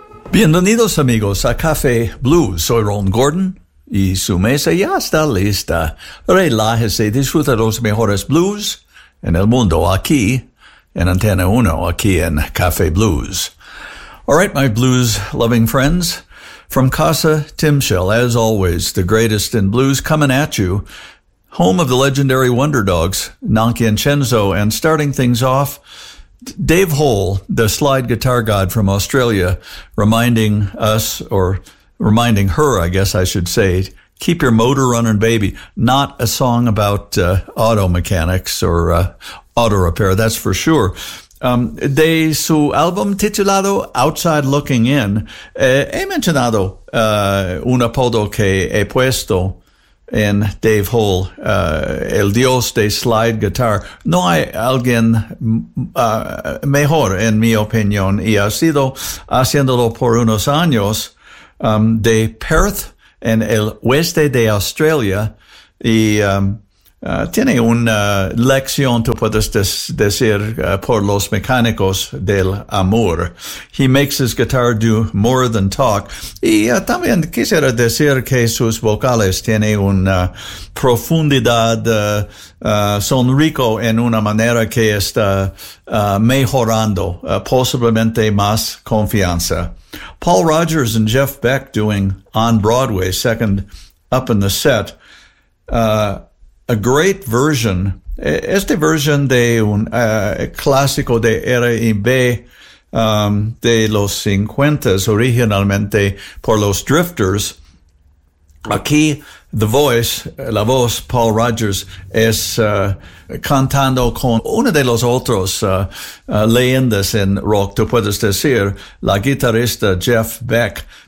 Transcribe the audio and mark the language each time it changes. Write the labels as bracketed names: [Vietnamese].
[Spanish] Bienvenidos amigos a Café Blues, soy Ron Gordon y su mesa ya está lista. Relájese y disfruta los mejores blues en el mundo aquí en Antena 1, aquí en Café Blues. [English] All right, my blues loving friends, from Casa Timshel, as always, the greatest in blues coming at you, home of the legendary Wonder Dogs, Nanki and Chenzo, and starting things off, Dave Hole, the slide guitar god from Australia, reminding us, or reminding her, I guess I should say, keep your motor running, baby. Not a song about auto mechanics or auto repair, that's for sure. [Spanish] De su álbum titulado Outside Looking In, he mencionado un apodo que he puesto en Dave Hole, el dios de slide guitar. No hay alguien mejor, en mi opinión, y ha sido haciéndolo por unos años, de Perth, en el oeste de Australia, y tiene una lección, tú puedes decir, por los mecánicos del amor. [English] He makes his guitar do more than talk. [Spanish] Y también quisiera decir que sus vocales tienen una profundidad, son rico en una manera que está mejorando, posiblemente más confianza. [English] Paul Rodgers and Jeff Beck doing On Broadway, second up in the set. A great version, [Spanish] esta versión de un clásico de R&B de los 50s, originalmente por los Drifters. Aquí, la voz, Paul Rodgers, es cantando con uno de los otros leyendas en rock, tú puedes decir, la guitarrista Jeff Beck.